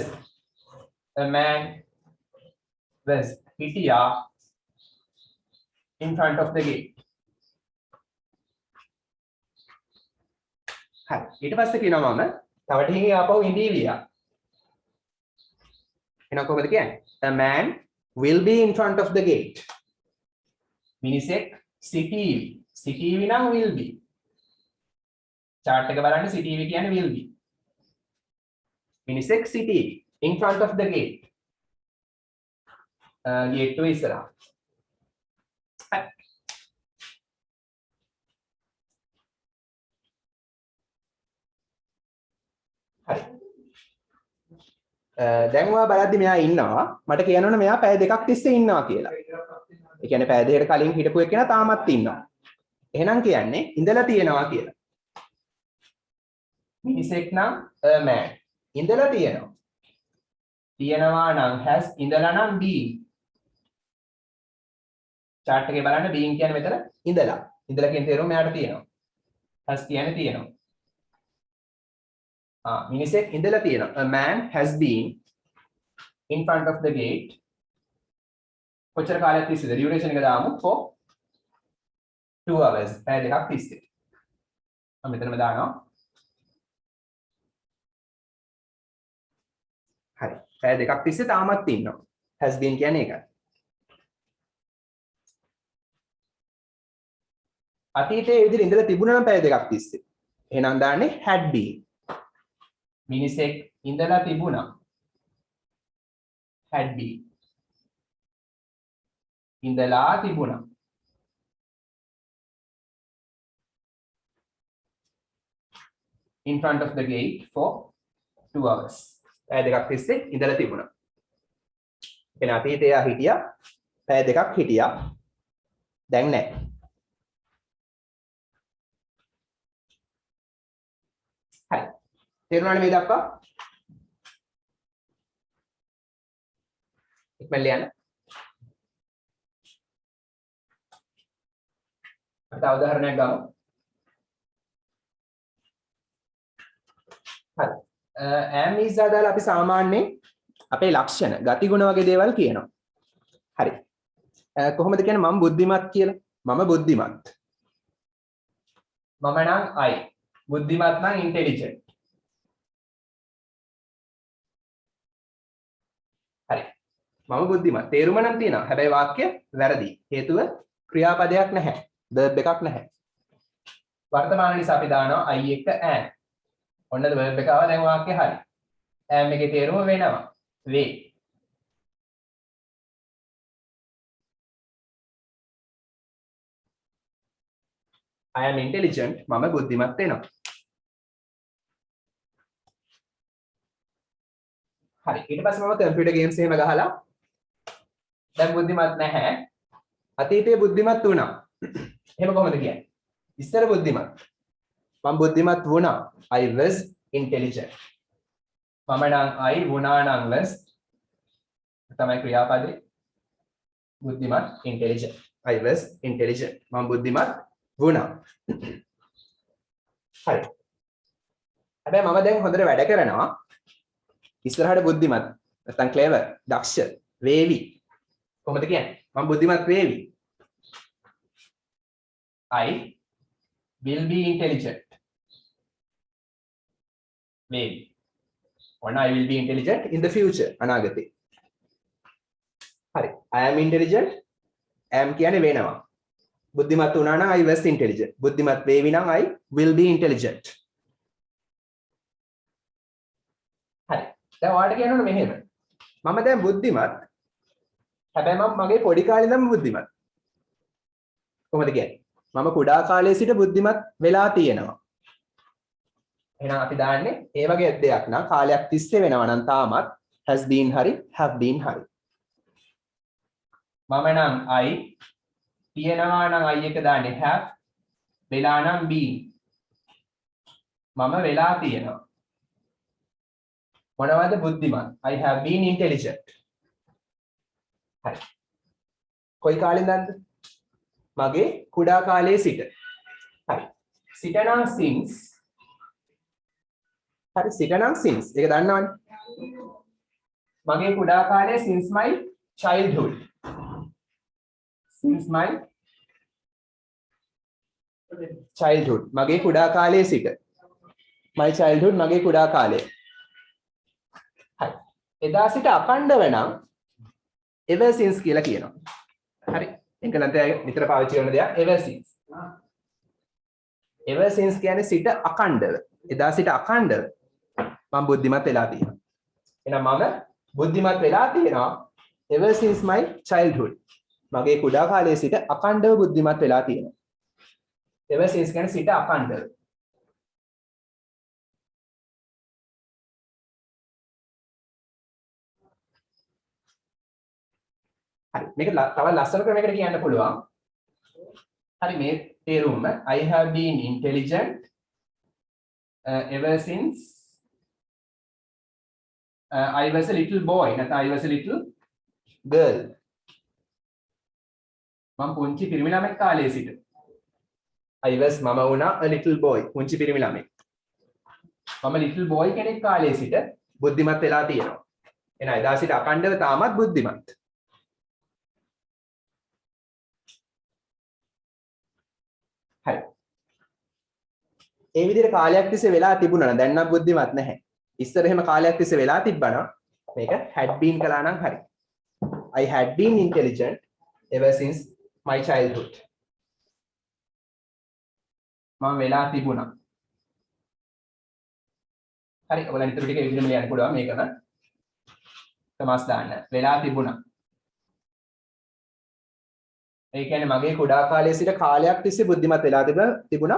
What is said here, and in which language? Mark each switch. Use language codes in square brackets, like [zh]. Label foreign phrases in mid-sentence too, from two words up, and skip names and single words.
[en] A man was හිටියා in front of the gate. [si] හරි. ඊට පස්සේ කියනවා මම තව ටිකකින් ආපහු ඉඳීවියා. එහෙනම් කොහොමද කියන්නේ? [en] A man will be in front of the gate. [si] මිනිසෙක් සිටීවි. සිටීවි නම් [en] will be. [si] chart එක බලන්න සිටීවි කියන්නේ [en] will be. [si] මිනිසෙක් සිටීවි [en] in front of the gate. [si] gate to ඉස්සරහා. හරි. දැන් ඔයා බලද්දි මෙයා ඉන්නවා. මට කියන්න ඕන මෙයා පැය දෙකක් තිස්සේ ඉන්නවා කියලා. ඒ කියන්නේ පැය දෙකකට කලින් හිටපු එක්කෙනා තාමත් ඉන්නවා. එහෙනම් කියන්නේ ඉඳලා තියෙනවා කියලා. මිනිසෙක් නම් [en] a man. [si] ඉඳලා තියෙනවා. තියෙනවා නම් has ඉඳලා නම් been. chart එකේ බලන්න being කියන්නේ මෙතන ඉඳලා. ඉඳලා කියන තේරුම මෙයාට තියෙනවා. has කියන්නේ තියෙනවා. මිනිසෙක් ඉඳලා තියෙනවා. [en] A man has been in front of the gate. [si] කොච්චර කාලයක් තිස්සේද? duration එක දාමු [en] for 2 hours. [si] පැය දෙකක් තිස්සේ. මම මෙතනම දානවා. හරි. පැය දෙකක් තිස්සේ තාමත් ඉන්නවා. has been කියන්නේ ඒකයි. අතීතයේ විදිහට ඉඳලා තිබුණා නම් පැය දෙකක් තිස්සේ. එහෙනම් දාන්නේ [en] had been. [si] මිනිසෙක් ඉඳලා තිබුණා. [en] had been. [si] ඉඳලා තිබුණා. [en] in front of the gate for 2 hours. [si] පැය දෙකක් තිස්සේ ඉඳලා තිබුණා. එන අතීතයේ හිටියා පැය දෙකක් හිටියා. දැන් නැහැ. හරි. තේරුණානේ මේ දක්වා? ඉක්මනට ලියන්න. අපි තව උදාහරණයක් ගමු. හරි. [en] am is [si] දාලා අපි සාමාන්‍යයෙන් අපේ ලක්ෂණ, ගතිගුණ වගේ දේවල් කියනවා. හරි. කොහොමද කියන්නේ මම බුද්ධිමත් කියලා? මම බුද්ධිමත්. මම නම් I. බුද්ධිමත් නම් intelligent. හරි. මම බුද්ධිමත්. තේරුම නම් තියෙනවා. හැබැයි වාක්‍ය වැරදි. හේතුව ක්‍රියාපදයක් නැහැ. verb එකක් නැහැ. වර්තමාන නිසා අපි දානවා I එක am. ඔන්නද verb එක ආවා දැන් වාක්‍ය හරි. am එකේ තේරුම වෙනවා. වේ. [en] I am intelligent. [si] මම බුද්ධිමත් වෙනවා. හරි. ඊට පස්සේ මම කම්පියුටර් ගේම්ස් එහෙම ගහලා දැන් බුද්ධිමත් නැහැ. අතීතයේ බුද්ධිමත් වුණා. එහෙම කොහොමද කියන්නේ? ඉස්සර බුද්ධිමත්. මම බුද්ධිමත් වුණා. [en] I was intelligent. [si] මම නම් I වුණා නම් was තමයි ක්‍රියාපදේ. [en] බුද්ධිමත් intelligent. I was intelligent. [si] මම බුද්ධිමත් වුණා. හරි. හැබැයි මම දැන් හොඳට වැඩ කරනවා. ඉස්සරහට බුද්ධිමත් නැත්නම් clever, දක්ෂ, වේවි. කොහොමද කියන්නේ? මම බුද්ධිමත් වේවි. [en] I will be intelligent. Maybe. Or I will be intelligent in the future. [si] අනාගතේ. හරි. [en] I am intelligent. [si] am කියන්නේ වෙනවා. බුද්ධිමත් වුණා නම් [en] I was intelligent. [si] බුද්ධිමත් වේවි නම් [en] I will be intelligent. [si] හරි. දැන් ඔයාලට කියන්න ඕනේ මෙහෙම. මම දැන් බුද්ධිමත්. හැබැයි මම මගේ පොඩි කාලේ ඉඳන්ම බුද්ධිමත්. කොහොමද කියන්නේ? මම කුඩා කාලයේ සිට බුද්ධිමත් වෙලා තියෙනවා. එහෙනම් අපි දාන්නේ ඒ වගේ දෙයක් නම් කාලයක් තිස්සේ වෙනවා නම් තාමත් [en] has been [si] හරි [en] have been [si] හරි. මම නම් I තියෙනවා නම් I එක දාන්නේ have වෙලා නම් been. මම වෙලා තියෙනවා. මොනවද බුද්ධිමත්? [en] I have been intelligent. [si] හරි. කොයි කාලෙන්දද? මගේ කුඩා කාලයේ සිට. හරි. සිට නම් since. හරි සිට නම් since. ඒක දන්නවනේ. මගේ කුඩා කාලයේ [en] since my childhood. Since my childhood. [si] මගේ කුඩා කාලයේ සිට. [en] My childhood [si] මගේ කුඩා කාලය. හරි. එදා සිට අඛණ්ඩව නම් [en] ever since [si] කියලා කියනවා. හරි. එංගලන්තයේ නිතර පාවිච්චි කරන දෙයක් [en] ever since. ever since [si] කියන්නේ සිට අඛණ්ඩව. එදා සිට අඛණ්ඩව මම බුද්ධිමත් වෙලා තියෙනවා. එහෙනම් මම බුද්ධිමත් වෙලා තියෙනවා [en] ever since my childhood. [si] මගේ කුඩා කාලයේ සිට අඛණ්ඩව බුද්ධිමත් වෙලා තියෙනවා. ever since කියන්නේ සිට අඛණ්ඩව. හරි මේක තව ලස්සන ක්‍රමයකට කියන්න පුළුවන්. හරි මේ තේරුම [en] I have been intelligent ever since I was a little boy නැත්නම් I was a little girl. [si] මම පුංචි පිරිමි ළමෙක් කාලේ සිට. [en] I was [si] මම වුණා [en] a little boy. [si] පුංචි පිරිමි ළමෙක්. මම [en] little boy [si] කෙනෙක් කාලේ සිට බුද්ධිමත් වෙලා තියෙනවා. එහෙනම් එදා සිට අකණ්ඩව තාමත් බුද්ධිමත්. හරි. ඒ විදිහට කාලයක් තිස්සේ වෙලා තිබුණා නම් දැන් නම් බුද්ධිමත් නැහැ. ඉස්සර එහෙම කාලයක් තිස්සේ වෙලා තිබ්බනම් මේක [en] had been [si] කළා නම් හරි. [en] I had been intelligent ever since my childhood. [si] මම වෙලා තිබුණා. හරි. ඔයගොල්ලන් ඊටු ටික විදිහම ලියන්න පුළුවන් මේකම. තමස් දාන්න. වෙලා තිබුණා. ඒ කියන්නේ මගේ කුඩා කාලයේ සිට කාලයක් තිස්සේ බුද්ධිමත් වෙලා තිබුණා.